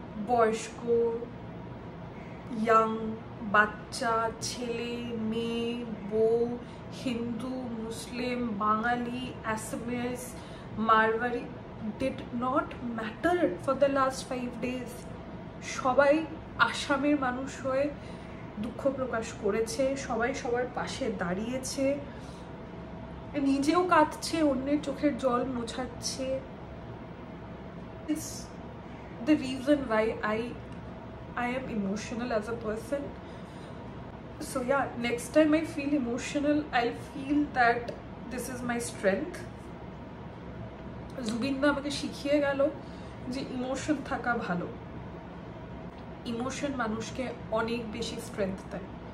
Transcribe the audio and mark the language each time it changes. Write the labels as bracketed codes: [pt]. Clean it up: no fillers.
[bn] বয়স্ক, ইয়াং, বাচ্চা, ছেলে, মেয়ে, বউ, হিন্দু, মুসলিম, বাঙালি, Assamese, Marwari, did not matter for the last 5 days. সবাই আসামের মানুষ হয়ে দুঃখ প্রকাশ করেছে, সবাই সবার পাশে দাঁড়িয়েছে, নিজেও কাঁদছে, অন্যের চোখের জল মোছাচ্ছে। [en] It's the reason why I am emotional as a person. So yeah, next time I feel emotional, I'll feel that this is my strength. [bn] জুবিনদা আমাকে শিখিয়ে গেল যে ইমোশন থাকা ভালো, ইমোশন মানুষকে অনেক বেশি স্ট্রেংথ দেয়।